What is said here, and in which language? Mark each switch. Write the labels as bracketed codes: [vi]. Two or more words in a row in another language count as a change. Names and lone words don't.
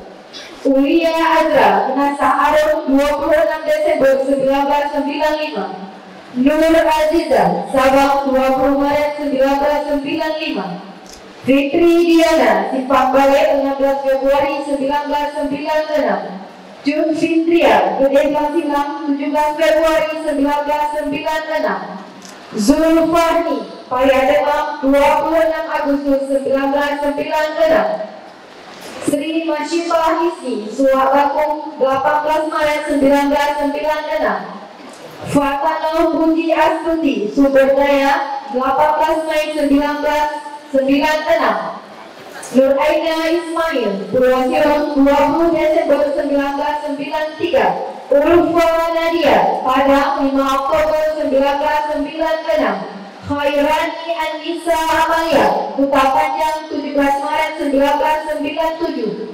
[id] Ulia Azra Nasah Arum 26 Desember 1995. Nur Aziza Sabang 20 Maret 1995. Fitri Diana Simpang Balai 16 Februari 1996. Jun Fitria Gede Silang 17 Februari 1996. Zulfarni Payademang 26 Agustus 1996. Sri Masyifah Hisni Suwakakung 18 Maret 1996. Fatana Puji Astuti Sumberdaya 18 Mei 1996. Nur Aina Ismail Purwasirong 20 Desember 1993. Ulfa Nadia Padang 5 Oktober 1996. Khairani Anissa Amalia Kuta Panjang 17 Maret 1997.